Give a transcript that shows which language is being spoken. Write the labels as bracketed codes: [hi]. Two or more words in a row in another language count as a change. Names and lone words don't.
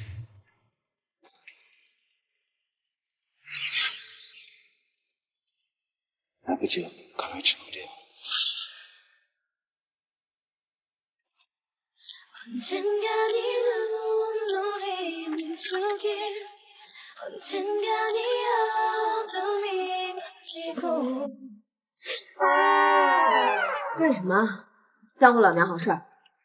[zh] 来不及了，看来只能这样。 [ko] 언젠가 네 눈물이 멈추길 언젠가 네 어둠이 만지고 [zh] 干什么？耽误老娘好事儿？